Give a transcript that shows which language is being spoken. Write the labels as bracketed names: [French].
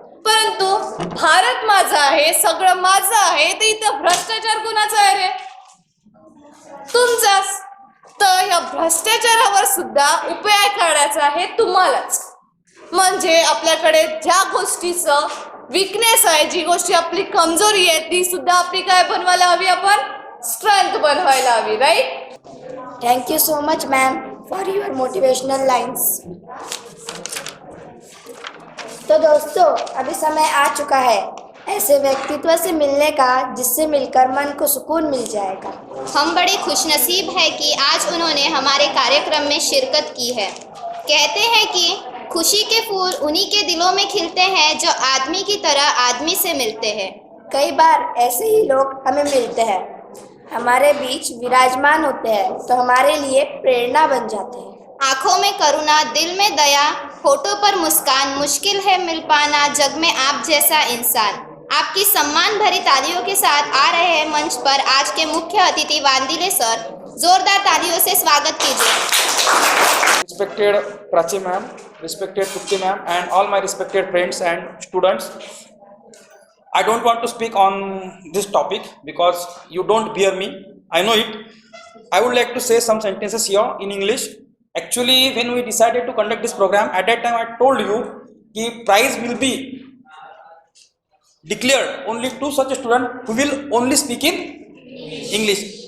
[Marathi] परंतु भारत माझा आहे, सगळं माझं आहे, तर इथं भ्रष्टाचार कोणाचा आहे रे? तुमचाच. तर या भ्रष्टाचारावर सुद्धा उपाय काढायचा आहे तुम्हालाच. म्हणजे आपल्याकडे ज्या गोष्टीचं वीकनेस आहे, जी गोष्टी आपली कमजोरी आहे, ती सुद्धा आपली काय बनवायला हवी? आपण स्ट्रेंथ बनवायला हवी, right? [English] Thank you so much ma'am for your motivational lines. [Hindi] तो दोस्तों अभी समय आ चुका है ऐसे व्यक्तित्व से मिलने का जिससे मिलकर मन को सुकून मिल जाएगा. हम बड़े खुशनसीब हैं कि आज उन्होंने हमारे कार्यक्रम में शिरकत की है. कहते हैं कि खुशी के फूल उन्हीं के दिलों में खिलते हैं जो आदमी की तरह आदमी से मिलते हैं. कई बार ऐसे ही लोग हमें मिलते हैं, हमारे बीच विराजमान होते हैं, तो हमारे लिए प्रेरणा बन जाते हैं. आंखों में करुणा, दिल में दया, होठों पर मुस्कान, मुश्किल है मिल पाना जग में आप जैसा इंसान. आपकी सम्मान भरी तालियों के साथ आ रहे हैं मंच पर आज के मुख्य अतिथि वांदिले सर. जोरदार तालियों से स्वागत कीजिए. [English] Respected Prachi ma'am, respected Trupti ma'am, and all my respected friends and students, I don't want to speak on this topic because you don't bear me. I know it. I would like to say some sentences here in English. Actually, when we decided to conduct this program, at that time I told you that prize will be declared only to such a student who will only speak in English.